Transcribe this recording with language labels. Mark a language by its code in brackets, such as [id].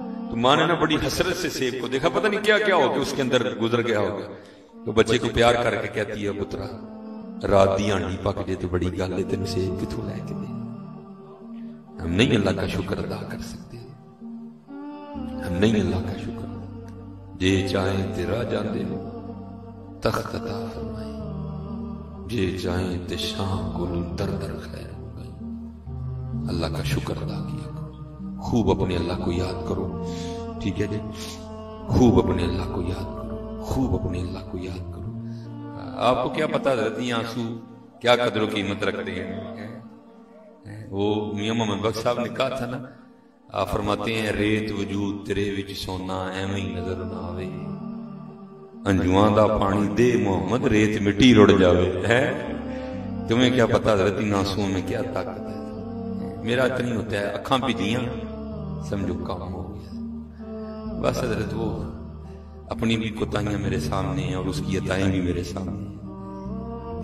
[ur] تو ماں نے نا بڑی حسرت سے سیب کو دیکھا, پتہ نہیں کیا کیا ہو گیا اس کے اندر گزر گیا ہوگا. تو بچے کو پیار کر کے کہتی ہے [pa] پترا رات دی آنڈی پک جائے تو بڑی گل ہے, تین سیب کتوں لے کے دے. [ur] ہم نہیں اللہ کا شکر ادا کر سکتے, ہم نہیں اللہ کا شکر. [pa] جے چاہیں تیرا جاندے تخت عطا فرمائے, جے چاہیں تے شام کو در در خیر ہو گئی. [ur] اللہ کا شکر ادا کیا کرو, خوب اپنے اللہ کو یاد کرو. ٹھیک ہے جی, خوب اپنے اللہ کو یاد کرو, خوب اپنے اللہ کو یاد کرو. آپ کو کیا پتا رہتی آنسو کیا قدر و قیمت رکھتے ہیں. وہ میاں محمد بخش صاحب نے کہا تھا نا, آپ فرماتے ہیں [pa] ریت وجود تیرے وچ سونا ایویں ہی نظر نہ آوے, انجواں دا پانی دے محمد ریت مٹی رڑ جاوے. [ur] ہے تمہیں کیا پتا حضرت ان آنسوؤں میں کیا طاقت ہے. میرا اتنی ہوتا ہے اکھاں پیجیاں سمجھو کام ہو گیا. بس حضرت وہ اپنی بھی کوتاہیاں میرے سامنے ہیں اور اس کی عطائیں بھی میرے سامنے ہیں.